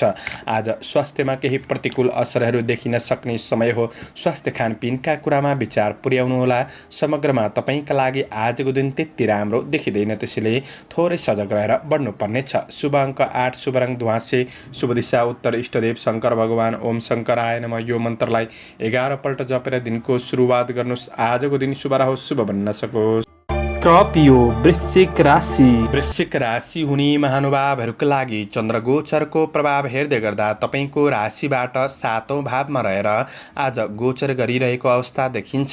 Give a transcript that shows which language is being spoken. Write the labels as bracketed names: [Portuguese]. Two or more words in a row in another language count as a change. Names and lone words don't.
[Nepali] आज स्वास्थ्यमा केही प्रतिकूल असरहरू देखिन सक्ने समय हो। स्वास्थ्य खानपिनका कुरामा विचार पुर्याउनुहोला। समग्रमा तपाईँका लागि आजको दिन त्यति राम्रो देखिँदैन, त्यसैले थोरै सजग रहेर बढ्नुपर्नेछ। शुभ अङ्क 8, शुभ रङ ध्वाँसे, शुभ दिशा उत्तर, इष्टदेव शङ्कर भगवान। [Sanskrit] ओम शङ्कराय नमः। [Nepali] यो मन्त्रलाई 11 पल्ट जपेर दिनको सुरुवात गर्नुहोस्। आजको दिन शुभ रहोस्, शुभ बन्न सकोस्। स्कर्पियो वृश्चिक राशि वृश्चिक राशि हुने महानुभावहरूका लागि चन्द्र गोचरको प्रभाव हेर्दै गर्दा तपाईँको राशिबाट 7औं भावमा रहेर आज गोचर गरिरहेको अवस्था देखिन्छ।